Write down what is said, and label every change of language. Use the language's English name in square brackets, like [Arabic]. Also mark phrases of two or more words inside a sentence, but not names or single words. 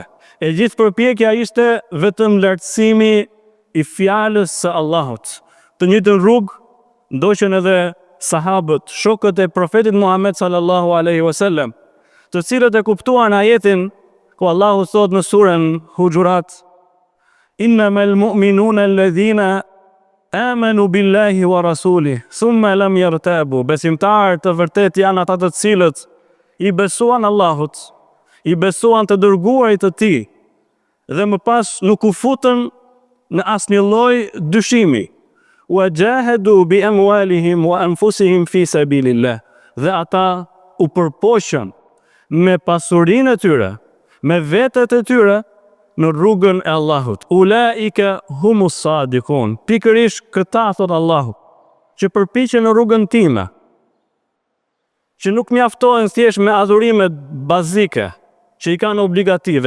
[Albanian] E gjithë përpjekja ishte vetëm lartësimi i fjalës së Allahut. Të njëjtën rrugë ndoqën edhe sahabët, shokët e profetit Muhammed [Arabic] صلى الله عليه وسلم, [Albanian] të cilët e kuptuan ajetin ku Allahu thot në surën Hujurat: [Arabic] "إنما المؤمنون الذين آمنوا بالله ورسوله ثم لم يرتابوا." [Albanian] Besimtarët të vërtet janë ata të cilët i besuan Allahut, i besuan të dërguarit të tij, dhe më pas nuk u futën në asnjë lloj dyshimi. [Arabic] وجاهدوا بأموالهم وأنفسهم في سبيل الله. [Albanian] Dhe ata u përpoqën me pasurinë e tyre, me vetët e tyre në rrugën e Allahut. [Arabic] أولئك هم الصادقون. [Albanian] Pikërisht këta, thot Allahu, që përpiqen në rrugën time, që nuk mjaftohen thjesht me adhurimet bazike, që i kanë obligative.